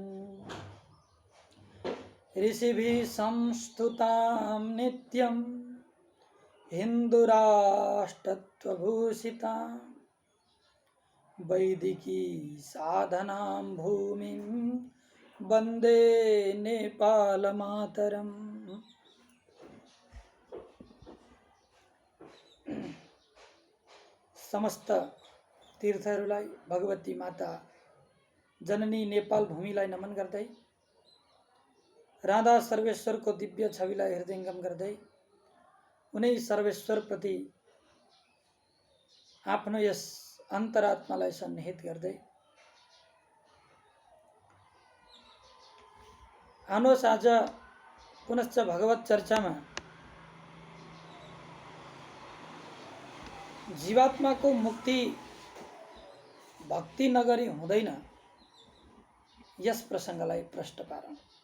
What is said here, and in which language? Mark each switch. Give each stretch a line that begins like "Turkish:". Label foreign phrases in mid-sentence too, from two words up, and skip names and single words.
Sanskrit: ऋषिभिः संस्तुतां नित्यं हिन्दुराष्ट्रत्वभूषितां वैदिकी साधनां भूमिं वन्दे नेपालमातरम्।
Nepali: समस्त तीर्थहरूलाई भगवती माता जननी नेपाल भूमिलाई नमन गर्दै राधा सर्वेश्वरको दिव्य छविलाई हृदयङ्गम गर्दै उनै सर्वेश्वर प्रति आफ्नो यस अन्तरात्मालाई सन्निहित गर्दै आउनुहोस् आज पुनश्च भगवत चर्चामा जीवात्माको मुक्ति भक्ति नगरी हुँदैन, यस प्रसङ्गलाई प्रष्ट पारौँ।